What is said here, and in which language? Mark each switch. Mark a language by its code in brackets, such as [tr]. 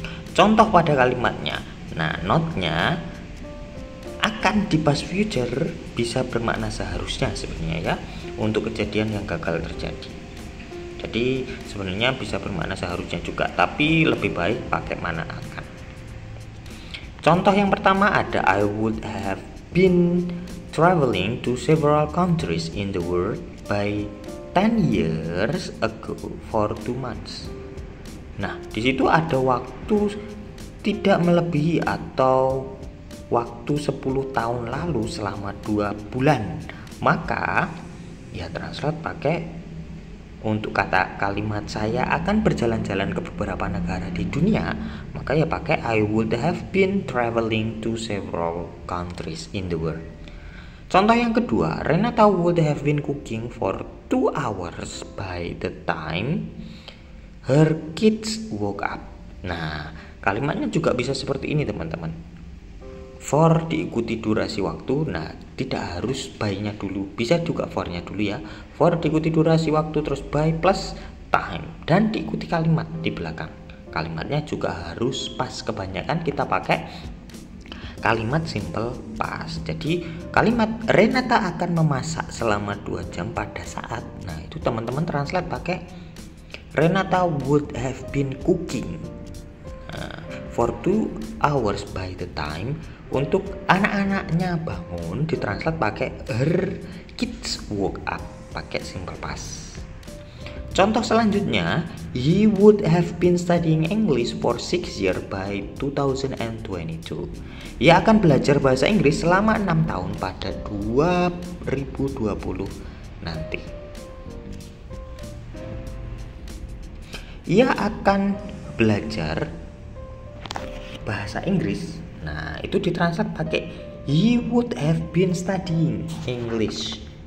[id] Contoh pada kalimatnya. Nah, notnya akan di past future bisa bermakna seharusnya sebenarnya ya, untuk kejadian yang gagal terjadi. Jadi sebenarnya bisa bermakna seharusnya juga, tapi lebih baik pakai mana akan. Contoh yang pertama ada [en] I would have been traveling to several countries in the world by 10 years ago for 2 months. [id] Nah, di situ ada waktu tidak melebihi atau waktu 10 tahun lalu selama 2 bulan. Maka ya translate pakai untuk kata kalimat saya akan berjalan-jalan ke beberapa negara di dunia, maka ya pakai [en] I would have been traveling to several countries in the world. [id] Contoh yang kedua, [en] Renata would have been cooking for 2 hours by the time her kids woke up. [id] Nah, kalimatnya juga bisa seperti ini teman-teman. For diikuti durasi waktu, nah tidak harus by-nya dulu, bisa juga for-nya dulu ya. For diikuti durasi waktu, terus by plus time, dan diikuti kalimat di belakang. Kalimatnya juga harus pas, kebanyakan kita pakai kalimat simple past. Jadi kalimat Renata akan memasak selama 2 jam pada saat, nah itu teman-teman translate pakai [en] Renata would have been cooking for 2 hours by the time. [id] Untuk anak-anaknya bangun ditranslate pakai [en] her kids woke up, [id] pakai simple past. Contoh selanjutnya, [en] he would have been studying English for 6 years by 2022. [id] Ia akan belajar bahasa Inggris selama 6 tahun pada 2020 nanti. Ia akan belajar bahasa Inggris. Nah, itu ditranslate pakai [en] he would have been studying English.